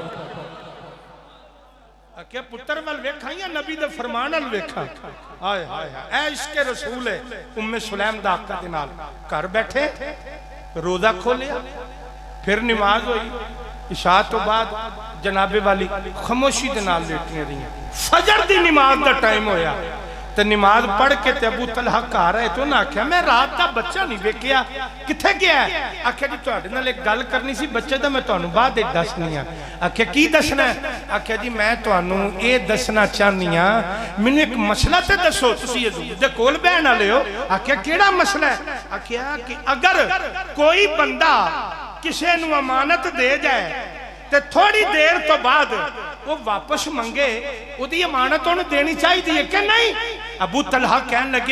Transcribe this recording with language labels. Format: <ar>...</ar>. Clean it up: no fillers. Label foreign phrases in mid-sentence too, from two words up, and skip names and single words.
<pa>کہ پتر ول ویکھا یا نبی دے فرمان ول ویکھا ہائے ہائے اے عشق رسول ہے ام سلیم دا آقا دے نال گھر بیٹھے روزہ کھولیا پھر نماز ہوئی عشاء تو بعد جناب والی خاموشی دے نال لیٹنے رہی فجر دی نماز دا ٹائم ہویا تے نماز پڑھ کے تے ابو طلحہ کہا رہے تو نہ کہا میں رات دا بچہ نہیں ویکھیا کتھے گیا ہے آکھیا جی تواڈے نال ایک گل کرنی سی بچے دا میں تانوں بعد وچ دسنی ہے آکھیا کی دسنا ہے آکھیا جی میں تانوں اے دسنا چاہنی ہاں مینوں ایک مسئلہ تے دسو تسی حضور دے کول بہن والے ہو آکھیا کیڑا مسئلہ ہے آکھیا کہ اگر کوئی بندہ کسے نو امانت دے جائے تے تھوڑی دیر تو بعد وہ واپس منگے وہ دی امانت انہوں دینی چاہی دیئے کہ نہیں ابو طلحہ کہنے لگے</pa>